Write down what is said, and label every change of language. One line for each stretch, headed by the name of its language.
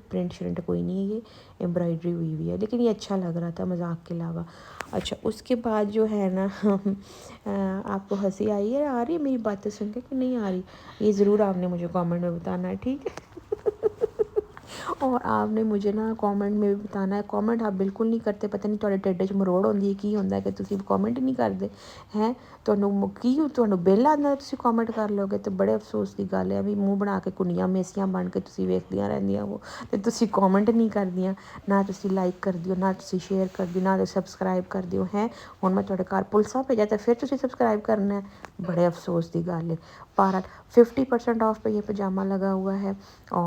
Hindi: ये प्रिंट श्रिंट कोई नहीं है, ये एम्ब्रॉयडरी हुई हुई है, लेकिन ये अच्छा लग रहा था मजाक के अलावा। अच्छा, उसके बाद जो है ना आपको हंसी आई है, आ रही है मेरी बातें सुन के कि नहीं आ रही, ये ज़रूर आपने मुझे कमेंट में बताना है, ठीक है। और आपने मुझे ना कमेंट में भी बताना है। कमेंट आप बिल्कुल नहीं करते, पता नहीं
Punjabi: ਤੁਹਾਡੇ ਢਿੱਡ 'ਚ ਮਰੋੜ ਹੁੰਦੀ ਹੈ ਕੀ ਹੁੰਦਾ ਕਿ ਤੁਸੀਂ ਕਮੈਂਟ ਨਹੀਂ ਕਰਦੇ ਹੈ। ਤੁਹਾਨੂੰ ਬਿੱਲ ਆਉਂਦਾ ਤੁਸੀਂ ਕਮੈਂਟ ਕਰ ਲਓਗੇ ਤੇ ਬੜੇ ਅਫਸੋਸ ਦੀ ਗੱਲ ਹੈ ਵੀ ਮੂੰਹ ਬਣਾ ਕੇ ਕੁੰਡੀਆਂ ਮੇਸੀਆਂ ਬਣ ਕੇ ਤੁਸੀਂ ਵੇਖਦੀਆਂ ਰਹਿੰਦੀਆਂ ਹੋ ਤੇ ਤੁਸੀਂ ਕਮੈਂਟ ਨਹੀਂ ਕਰਦੀਆਂ, ਨਾ ਤੁਸੀਂ ਲਾਈਕ ਕਰਦੇ ਹੋ, ਨਾ ਤੁਸੀਂ ਸ਼ੇਅਰ ਕਰਦੇ ਹੋ, ਨਾ ਤੁਸੀਂ ਸਬਸਕ੍ਰਾਈਬ ਕਰਦੇ ਹੋ ਹੈ। ਹੁਣ ਮੈਂ ਤੁਹਾਡੇ ਘਰ ਪੁਲਿਸਾਂ ਭੇਜਾਂ ਤਾਂ ਫਿਰ ਤੁਸੀਂ ਸਬਸਕ੍ਰਾइब
Hindi: करना है, बड़े अफसोस की गल है। 50% ऑफ पे ये पजामा लगा हुआ है और